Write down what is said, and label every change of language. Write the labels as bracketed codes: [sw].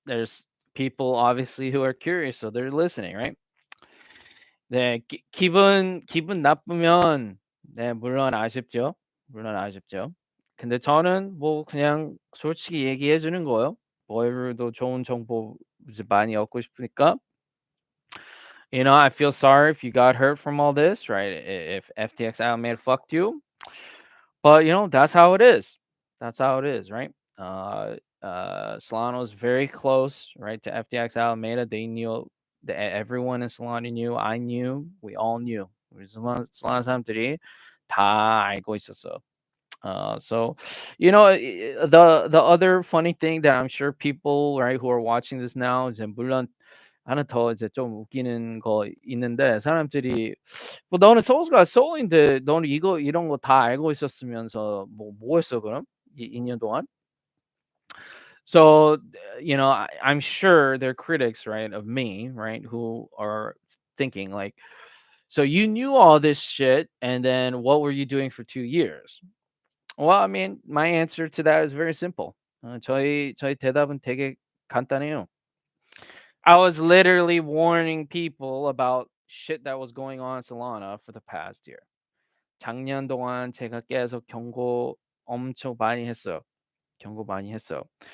[en] There's people obviously who are curious, so they're listening, right? [ko] 네, 기분 나쁘면 네, 물론 아쉽죠. 물론 아쉽죠. 근데 저는 뭐 그냥 솔직히 얘기해 주는 거예요. 뭐도 좋은 정보 이제 많이 얻고 싶으니까. [en] I feel sorry if you got hurt from all this, right? If FTX Alameda fucked you, but that's how it is. That's how it is, right? Solana was very close, right, to FTX Alameda. They knew everyone in Solana knew. I knew. We all knew. [ko] 우리 Solana 사람들이 다 알고 있었어. [en] So, the other funny thing that I'm sure people, right, who are watching this now [ko] 이제 물론 하나 더 이제 좀 웃기는 거 있는데 사람들이 뭐 "너는 소울스가 소울인데 너는 이런 거 다 알고 있었으면서 뭐 했어 그럼? 2년 동안?" [en] So, I'm sure they're critics, right, of me, right, who are thinking like, "So you knew all this shit, and then what were you doing for 2 years?" Well, I mean, my answer to that is very simple. [ko] 저희 대답은 되게 간단해요. [en] I was literally warning people about shit that was going on in Solana for the past year. [ko] 작년 동안 제가 계속 경고 엄청 많이 했어요. 경고 많이 했어요.